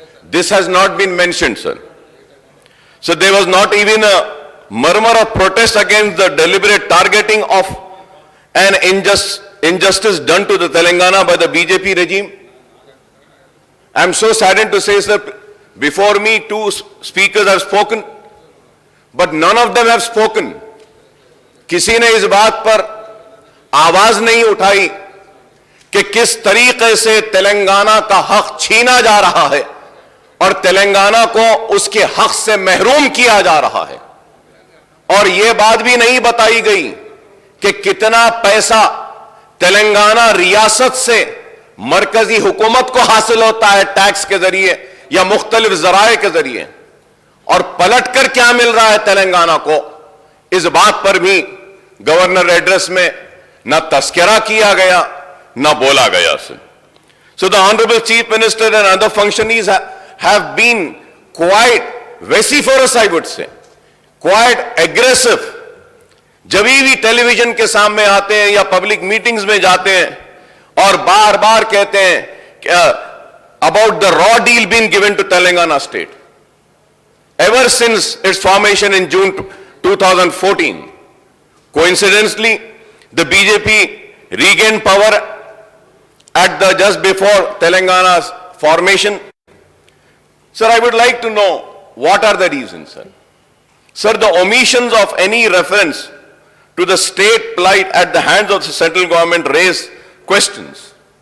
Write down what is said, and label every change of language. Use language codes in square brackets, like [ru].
[en] This has not been mentioned, sir. So there was not even a murmur of protest against the deliberate targeting of an injustice done to the Telangana by the BJP regime. I am so saddened to say, sir, before me, two speakers have spoken, but none of them have spoken. [hi] किसी ने इस बात पर आवाज नहीं उठाई कि किस तरीके से तेलंगाना का हक छीना जा रहा है और तेलंगाना को उसके हक से महरूम किया जा रहा है। और यह बात भी नहीं बताई गई कि कितना पैसा तेलंगाना रियासत से मरकजी हुकूमत को हासिल होता है टैक्स के जरिए या मुख्तलिफ जराए के जरिए, और पलट कर क्या मिल रहा है तेलंगाना को, इस बात पर भी गवर्नर एड्रेस में न तस्करा किया गया न बोला गया। [en] So the Honorable Chief Minister and other functionaries have been quite vociferous, I would say, quite aggressive. [hi] जब भी टेलीविजन के सामने आते हैं या पब्लिक मीटिंग्स में जाते हैं और बार बार कहते हैं [en] about the raw deal being given to Telangana state. Ever since its formation in June 2014, coincidentally, the BJP regained power at the just before Telangana's formation. Sir, I would like to know what are the reasons, sir. Sir, the omissions of any reference to the state plight at the hands of the central government raise questions.